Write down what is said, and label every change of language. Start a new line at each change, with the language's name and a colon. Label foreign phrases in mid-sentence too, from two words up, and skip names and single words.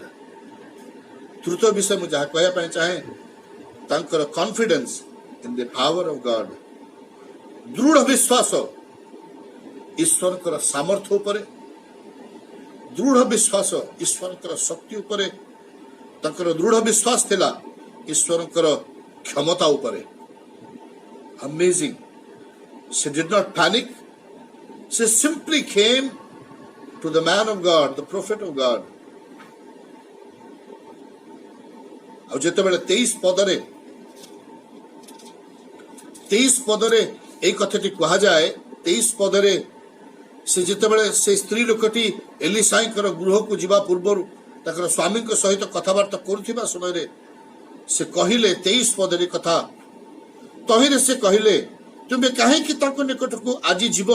Odia: ତୃତୀୟ ବିଷୟ ମୁଁ ଯାହା କହିବା ପାଇଁ ଚାହେଁ, ତାଙ୍କର
English: confidence in the power of God,
Odia: ଦୃଢ ବିଶ୍ୱାସ ଈଶ୍ୱରଙ୍କର ସାମର୍ଥ୍ୟ ଉପରେ, ଦୃଢ ବିଶ୍ୱାସ ଈଶ୍ୱରଙ୍କର ଶକ୍ତି ଉପରେ, ତାଙ୍କର ଦୃଢ ବିଶ୍ୱାସ ଥିଲା ଈଶ୍ୱରଙ୍କର କ୍ଷମତା ଉପରେ।
English: Amazing. She did not panic. She simply came to the man of God, the prophet of God.
Odia: ଆଉ ଯେତେବେଳେ 23 ପଦରେ এই କଥାଟି କୁହାଯାଏ, 23 ପଦରେ ସେ ଯେତେବେଳେ ସେ ସ୍ତ୍ରୀ ଲୋକଟି ଏଲିସାଏଙ୍କର ଗୃହକୁ ଯିବା ପୂର୍ବରୁ ତାଙ୍କର ସ୍ୱାମୀଙ୍କ ସହିତ କଥାବାର୍ତ୍ତା କରୁଥିବା ସମୟରେ ସେ କହିଲେ, 23 ପଦରେ କଥା, ତହିଁରେ ସେ କହିଲେ, ତୁମେ କାହିଁକି ତାଙ୍କ ନିକଟକୁ ଆଜି ଯିବ?